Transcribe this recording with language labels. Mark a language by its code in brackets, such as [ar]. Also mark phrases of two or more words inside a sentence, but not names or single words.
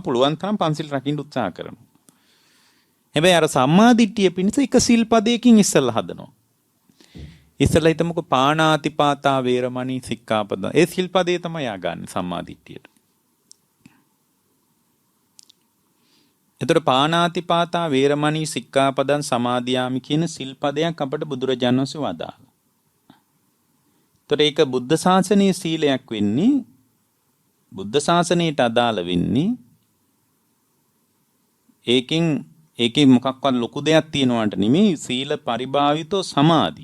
[si] පුළුවන් තරම් පන්සිල් රකින්න උත්සාහ කරනවා. හැබැයි අර සම්මාදිට්ඨිය පිණිස එක සිල්පදයකින් ඉස්සෙල්ලා හදනවා. ඉස්සෙල්ලා හිතමුකෝ [pi] පාණාතිපාතා වේරමණී සික්ඛාපද. [si] ඒ සිල්පදේ තමයි යා ගන්න සම්මාදිට්ඨියට. එතකොට [pi] පාණාතිපාතා වේරමණී සික්ඛාපදං සමාදියාමි [si] කියන සිල්පදයක් අපට බුදුරජාණන් වහන්සේ වදාළා. එතකොට ඒක බුද්ධ ශාසනයේ සීලයක් වෙන්නේ, බුද්ධ ශාසනයට අදාළ වෙන්නේ. ඒකේ මොකක්වත් ලොකු දෙයක් තියෙනවට නෙමෙයි, [pi] සීල පරිභාවිතෝ සමාධි.